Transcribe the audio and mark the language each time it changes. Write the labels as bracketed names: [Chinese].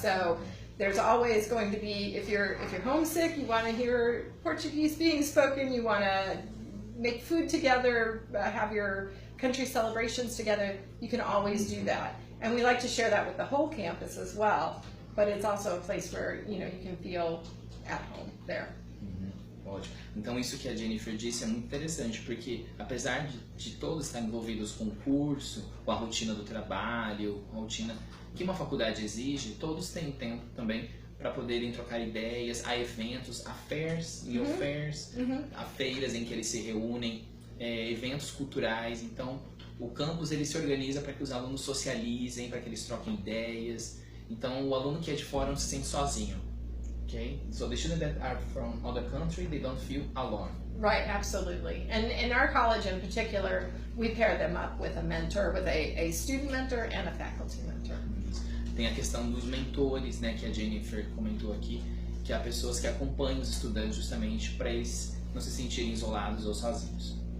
[English] So there's always going to be, if you're homesick, you want to hear Portuguese being spoken, you want to make food together, have your country celebrations together, you can always do that. And we like to share that with the whole campus as well, but it's also a place where, you can feel at home there. [Portuguese] Ótimo. Então isso que a Jennifer disse é muito interessante, porque apesar de todos estarem envolvidos com o curso, com a rotina do trabalho, a rotina que uma faculdade exige, todos têm tempo também para poderem trocar ideias. Há eventos, há fairs e fairs, há feiras em que eles se reúnem, eventos culturais. Então o campus ele se organiza para que os alunos socializem, para que eles troquem ideias. Então o aluno que é de fora não se sente sozinho. [English] Okay, so the students that are from other country, they don't feel alone. Right, absolutely. And in our college in particular, we pair them up with a mentor, with a student mentor and a faculty mentor. [Portuguese] Tem a questão dos mentores, né, que a Jennifer comentou aqui, que há pessoas que acompanham os estudantes justamente para eles não se sentirem isolados ou sozinhos.